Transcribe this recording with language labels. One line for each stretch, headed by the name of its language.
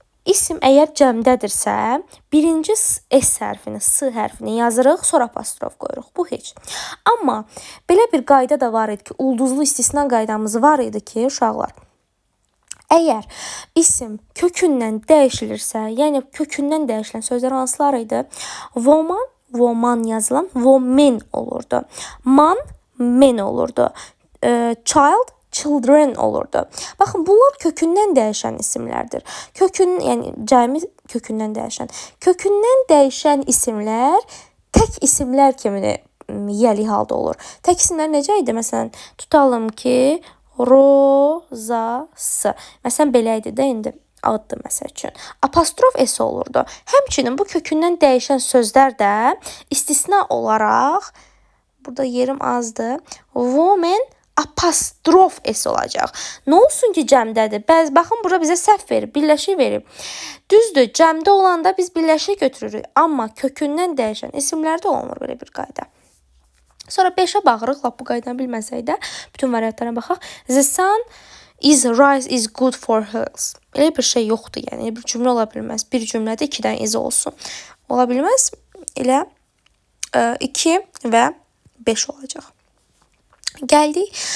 Azerbaijani: İsim əgər cəmdədirsə, birinci S hərfini, S hərfini yazırıq, sonra apostrof qoyuruq. Bu heç. Amma belə bir qayda da var idi ki, ulduzlu istisna qaydamız var idi ki, uşaqlar. Əgər isim kökündən dəyişilirsə, yəni kökündən dəyişilən sözlər hansılar idi? Woman, woman yazılan woman olurdu. Man, men olurdu. Child, children olurdu. Baxın, bunlar kökündən dəyişən isimlərdir. Yəni cəmi kökündən dəyişən. Kökündən dəyişən isimlər tək isimlər kimi yəli halda olur. Tək isimlər necə idi? Məsələn, tutalım ki, Rozası. Məsələn, belə idi də indi addır məsəl üçün. Apostrof S olurdu. Həmçinin bu kökündən dəyişən sözlər də istisna olaraq, burada yerim azdır, woman apostrof S olacaq. Nə olsun ki, cəmdədir? Baxın, burada bizə səhv verib, birləşik verib. Düzdür, cəmdə olanda biz birləşik götürürük. Amma kökündən dəyişən isimlərdə olmur belə bir qayda. Sonra 5-ə baxırıq, lap bu qaydanı bilməsək də, bütün variantlara baxaq.
English: The sun is rise is good for health.
Azerbaijani: Elə bir şey yoxdur, yəni bir cümlə ola bilməz. Bir cümlədə 2 dənə is olsun. Ola bilməz. Elə 2 və 5 olacaq. Gəldik.